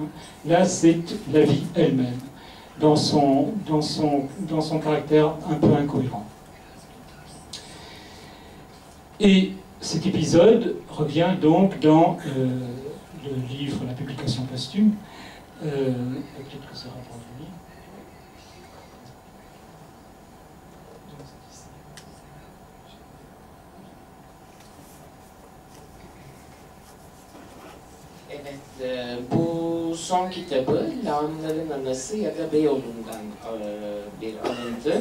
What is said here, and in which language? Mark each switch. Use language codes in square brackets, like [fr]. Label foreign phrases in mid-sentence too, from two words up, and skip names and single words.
[fr] Là, c'est la vie elle-même, dans son caractère un peu incohérent. Et cet épisode revient donc dans le livre, la publication posthume. Peut-être que ça reproduit. [tr] Evet, bu son kitabı Lağımların Anası ya da Beyoğlu'ndan bir alıntı.